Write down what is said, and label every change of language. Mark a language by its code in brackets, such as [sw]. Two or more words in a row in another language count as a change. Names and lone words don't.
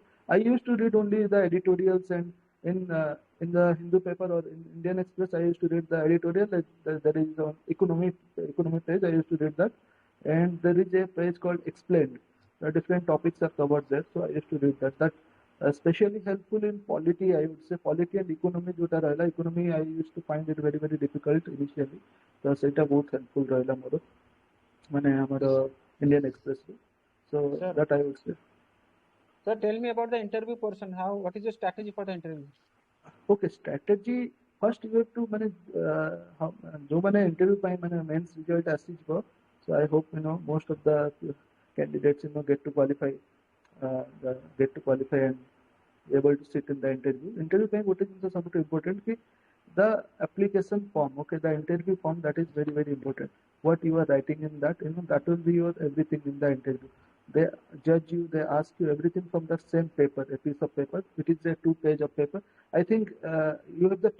[en] I used to read only the editorials and in the Hindu paper or in Indian Express I used to read the editorial there is on economy page I used to read that and there is a page called explained different topics are covered there so I used to read that especially helpful in polity I would say polity and economy [or] ଯୋଉଟା ରହିଲା [en] economy I used to find it very very difficult initially so [or] ସେଇଟା ବହୁତ helpful ରହିଲା ମୋର ମାନେ ଆମର [en] Indian Express so Sir, that I would say. sir, tell me about the interview portion. What is your strategy for the interview? Okay, strategy first you have to [or] ମାନେ ଯୋଉମାନେ [en] interview [or] ପାଇଁ ମାନେ [en] mains result ଆସିଯିବ so I hope most of the candidates get to qualify and able to sit in the interview [or] ପାଇଁ ଗୋଟେ ଜିନିଷ ସବୁଠୁ important କି [en] the application form okay the interview form that is very very important what you are writing in that that will be your everything in the interview they judge you they ask you everything from the same paper a piece of paper it is a 2 page of paper I think you have the